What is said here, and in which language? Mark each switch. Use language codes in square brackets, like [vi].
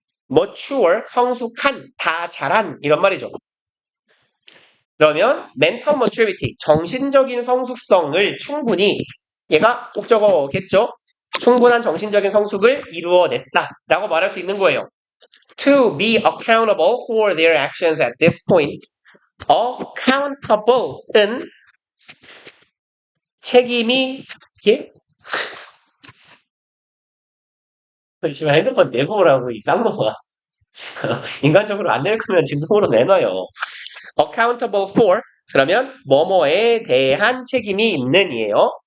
[ko] mature, 성숙한, 다 자란 이런 말이죠. 그러면 [en] mental maturity, [ko] 정신적인 성숙성을 충분히 얘가 목적어겠죠. 충분한 정신적인 성숙을 이루어냈다라고 말할 수 있는 거예요. [en] To be accountable for their actions at this point. [ko] accountable은 책임이 예? 지금 핸드폰 내고 오라고 이 쌍놈아. 인간적으로 안 낼 거면 진동으로 내놔요. [en] accountable for [ko] 그러면 뭐뭐에 대한 책임이 있는 이에요.